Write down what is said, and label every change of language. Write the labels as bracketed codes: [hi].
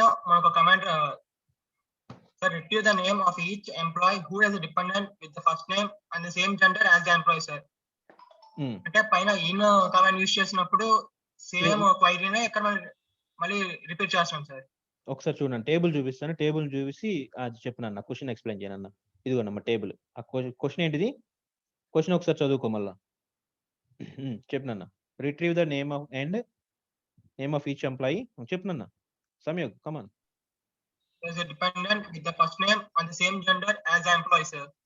[en] మనకు command sir, retrieve the name of each employee who has a dependent with the first name and the same gender as the employee, sir. [te] అంటే పైన in command use చేసినప్పుడు same క్వైరీనే ఇక్కడ మళ్ళీ repeat చేస్తాం sir. ఒకసారి చూడండి, table చూపిస్తాను. Table చూపిసి అది చెప్పిన క్వశ్చన్ ఎక్స్ప్లెయిన్ చేయనన్న. ఇదిగోనమ్మా టేబుల్. ఆ క్వశ్చన్ ఏంటిది? క్వశ్చన్ ఒకసారి చదువుకో మళ్ళా. చెప్పినన్న. [en] Retrieve the name of and name of each employee. [te] చెప్పినన్న. సంయోగ్ come on. [en] Is a dependent with the first name and the same gender as the employee, sir.